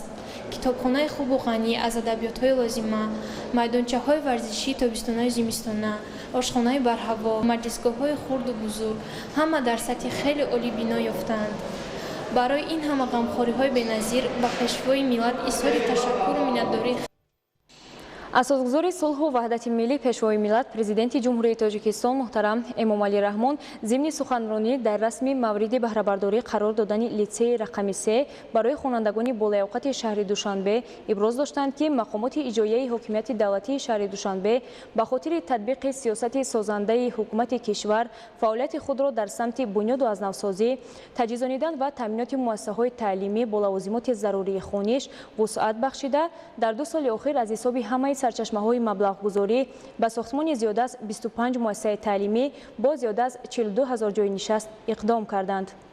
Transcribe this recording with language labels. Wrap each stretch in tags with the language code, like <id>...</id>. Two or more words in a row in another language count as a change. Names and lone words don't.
<tg>کتابخانه خوب و غنی از ادبیات های لازمه، میدانچه های ورزشی تابستانه زمستانه، آشخانه برهوا، مجلسگاه های خرد و بزرگ همه در سطح خیلی عالی بنا یافتند. برای این همه غمخواری های بی‌نظیر و پیشوای ملت اظهار تشکر و منتداری. асосгузори сулҳу ваҳдати миллӣ пешвои миллат президенти ҷумҳурии тоҷикистон муҳтарам эмомалӣ раҳмон зимни суханронӣ дар расми мавриди баҳрабардорӣ қарор додани литсеи рақами 3 барои хонандагони болаёқати шаҳри душанбе иброз доштанд ки мақомоти иҷроияи ҳокимияти давлатии шаҳри душанбе ба хотири татбиқи сиёсати созандаи ҳукумати кишвар фаъолияти худро дар самти бунёду азнавсозӣ таҷҳизонидан ва таъминоти муассисаҳои таълимӣ бо лавозимоти зарурии хониш вусъат бахшида дар 2 соли охир аз ҳисоби ҳамаи сарчашмаҳои маблағгузорӣ ба сохтмони зиёда аз 25 муассисаи таълимӣ бо зиёда аз 42 000 ҷойи нишаст иқдом карданд.</tg>